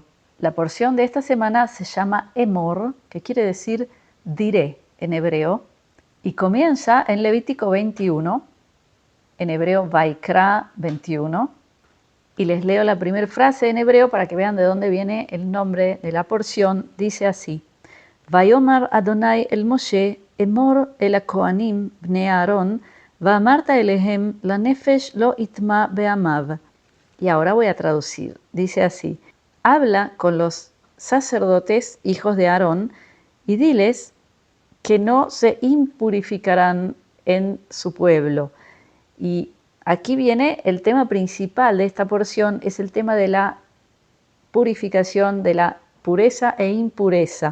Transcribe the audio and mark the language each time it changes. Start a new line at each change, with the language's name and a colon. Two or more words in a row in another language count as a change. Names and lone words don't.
Spanish: La porción de esta semana se llama Emor, que quiere decir diré en hebreo, y comienza en Levítico 21, en hebreo Vaikra 21, y les leo la primera frase en hebreo para que vean de dónde viene el nombre de la porción. Dice así:
Hebrew: ויאמר ה' אל משה אמור אל הכהנים בני אהרן ואמרת אלהם לנפש לא יטמא בעמיו.
Spanish: Y ahora voy a traducir. Dice así: habla con los sacerdotes, hijos de Aarón, y diles que no se impurificarán en su pueblo. Y aquí viene el tema principal de esta porción, es el tema de la purificación, de la pureza e impureza.